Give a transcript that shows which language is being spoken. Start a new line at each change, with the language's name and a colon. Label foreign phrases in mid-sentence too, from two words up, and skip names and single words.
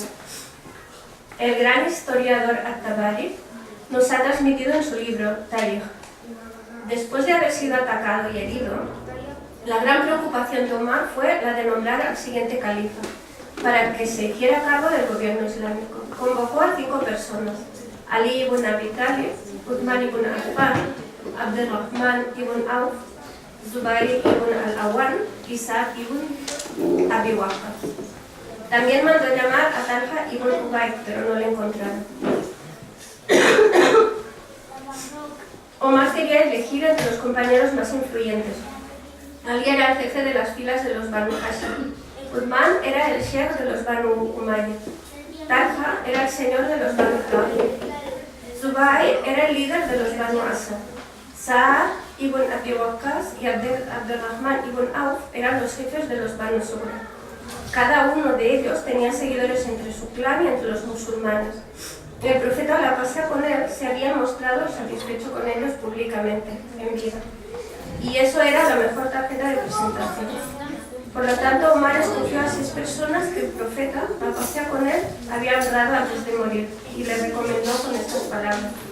Spanish: El gran historiador At-Tabari nos ha transmitido en su libro Tarikh. Después de haber sido atacado y herido, la gran preocupación de Omar fue la de nombrar al siguiente califa, para que se hiciera cargo del gobierno islámico. Convocó a 5 personas: Ali ibn Abi Talib, Uthman ibn Affan, Abdurrahman ibn Auf, Zubair ibn al-Awwan y Saad ibn Abi Waqqas. También mandó llamar a Talha ibn Ubayd, pero no le encontraron. Omar quería elegir entre los compañeros más influyentes. Ali era el jefe de las filas de los Banu Hashim. Uthman era el sheikh de los Banu Umayya. Talha era el señor de los Banu Hashim. Zubair era el líder de los Banu Asad. Saad ibn Abi Waqqas y Abdurrahman ibn Auf eran los jefes de los Banu Zuhra. Cada uno de ellos tenía seguidores entre su clan y entre los musulmanes. El profeta, la pasea con él, se había mostrado satisfecho con ellos públicamente, en vida. y eso era la mejor tarjeta de presentación. Por lo tanto, Omar escogió a 6 personas que el profeta, al pasear con él, había honrado antes de morir y le recomendó con estas palabras.